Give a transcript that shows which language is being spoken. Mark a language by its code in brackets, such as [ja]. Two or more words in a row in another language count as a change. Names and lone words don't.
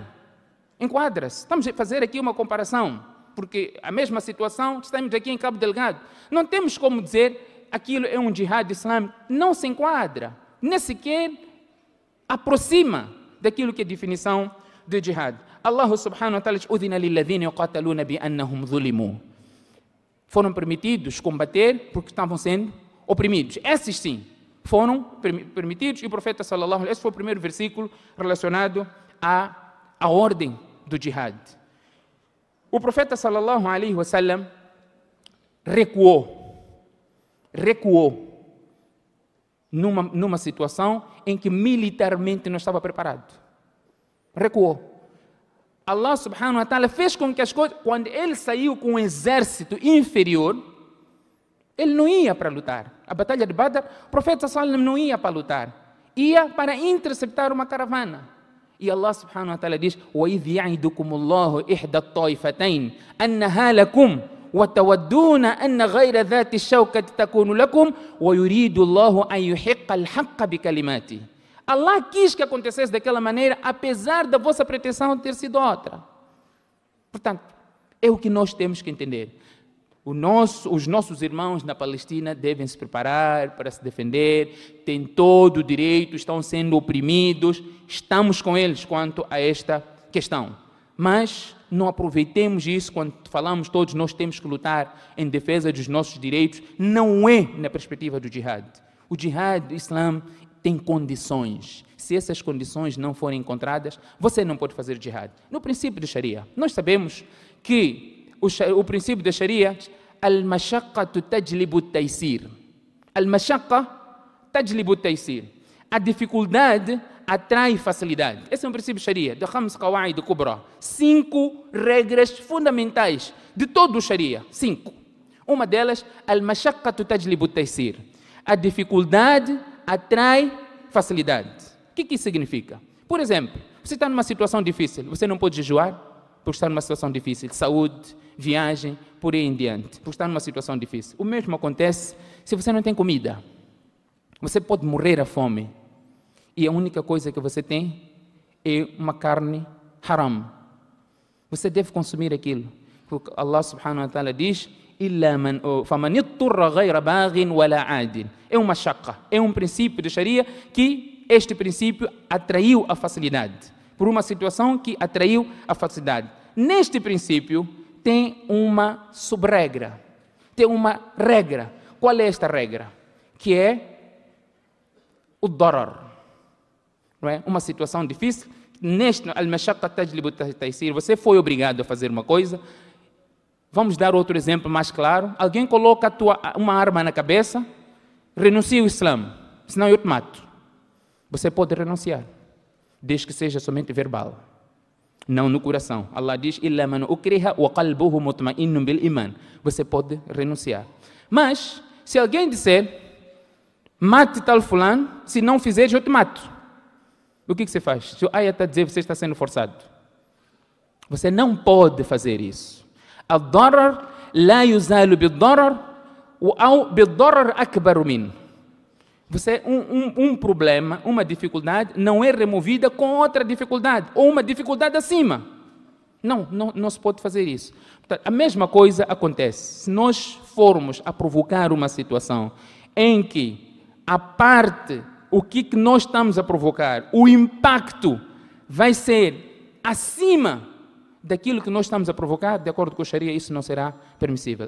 [pt] Enquadra-se. Estamos a fazer aqui uma comparação. Porque a mesma situação, estamos aqui em Cabo Delgado. Não temos como dizer aquilo é um jihad islâmico. Não se enquadra. Nem sequer aproxima daquilo que é a definição de jihad. [ar] الله سبحانه وتعالى diz: "أذن للذين يقاتلون بأنهم ظلموا." [pt] Foram permitidos combater porque estavam sendo oprimidos. Esses sim foram permitidos, e o profeta [ar] صلى الله عليه وسلم, [pt] esse foi o primeiro versículo relacionado à ordem do jihad. O profeta [ar] صلى الله عليه وسلم [pt] recuou numa situação em que militarmente não estava preparado. Recuou. [ar] الله سبحانه وتعالى [pt] fez com que as coisas, quando ele saiu com um exército inferior, ele não ia para lutar. A batalha de Badr, o profeta [ar] صلى الله عليه وسلم [pt] não ia para lutar, ia para interceptar uma caravana. [ar] E الله سبحانه وتعالى diz: وَإِذْ يَعِدُكُمُ اللَّهُ إِحْدَى الطَّائِفَتَيْنِ أَنَّهَا لَكُمْ وَتَوَدُّونَ أَنَّ غَيْرَ ذَاتِ الشَّوْكَةِ تَكُونُ لَكُمْ وَيُرِيدُ اللَّهُ أَنْ يُحِقَّ الْحَقَّ بِكَلِمَاتِهِ. [pt] Allah quis que acontecesse daquela maneira, apesar da vossa pretensão ter sido outra. Portanto, é o que nós temos que entender. Os nossos irmãos na Palestina devem se preparar para se defender, têm todo o direito, estão sendo oprimidos, estamos com eles quanto a esta questão. Mas não aproveitemos isso quando falamos todos nós temos que lutar em defesa dos nossos direitos, não é na perspectiva do jihad. O jihad do Islã tem condições. Se essas condições não forem encontradas, você não pode fazer jihad. No princípio do Sharia, nós sabemos que o princípio da Sharia, [ar] المشقة تجلب التيسير. المشقة تجلب التيسير. [pt] A dificuldade atrai facilidade. Esse é um princípio Sharia, de [ar] خمس قواعد كبرى. [pt] 5 regras fundamentais de todo o Sharia. 5. Uma delas, [ar] المشقة تجلب التيسير. [pt] A dificuldade atrai facilidade. O que isso significa? Por exemplo, você está numa situação difícil, você não pode jejuar por estar numa situação difícil, saúde, viagem, por aí em diante, por estar numa situação difícil. O mesmo acontece se você não tem comida. Você pode morrer à fome e a única coisa que você tem é uma carne haram. Você deve consumir aquilo, porque [ar] الله سبحانه وتعالى [pt] diz: é uma shaqqa, é um princípio de Sharia que este princípio atraiu a facilidade, por uma situação que atraiu a facilidade. Neste princípio tem uma subregra, tem uma regra. Qual é esta regra? Que é o darar. Não é? Uma situação difícil, neste [ar] المشقة تجلب التيسير, [pt] você foi obrigado a fazer uma coisa. Vamos dar outro exemplo mais claro. Alguém coloca uma arma na cabeça, renuncia ao Islã, senão eu te mato. Você pode renunciar, desde que seja somente verbal, não no coração. Allah diz: [ar] إلا من أكره وقلبه مطمئن بالإيمان. [pt] Você pode renunciar. Mas, se alguém disser: mate tal fulano, se não fizeres eu te mato. O que você faz? Se o ayat está a dizer, você está sendo forçado. Você não pode fazer isso. [ar] الضرر لا يزال بالضرر أو بالضرر أكبر منه. [pt] Você um problema, uma dificuldade não é removida com outra dificuldade ou uma dificuldade acima. Não se pode fazer isso. Portanto, a mesma coisa acontece se nós formos a provocar uma situação em que a parte, o que nós estamos a provocar, o impacto vai ser acima daquilo que nós estamos a provocar, de acordo com a Sharia, isso não será permissível.